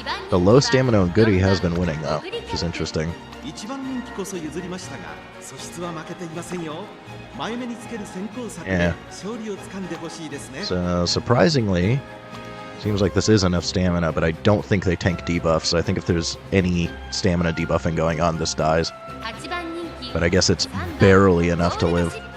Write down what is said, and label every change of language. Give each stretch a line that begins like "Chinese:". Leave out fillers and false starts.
English: The low stamina Oguri has been winning, though, which is interesting.
Japanese: 1番人気こそ譲りましたが素質は負けていませんよ前目につける先行策で勝利をつかんでほしいですね
English: So, surprisingly, seems like this is enough stamina, but I don't think they tank debuffs. So I think if there's any stamina debuffing going on, this dies. But I guess it's barely enough to live.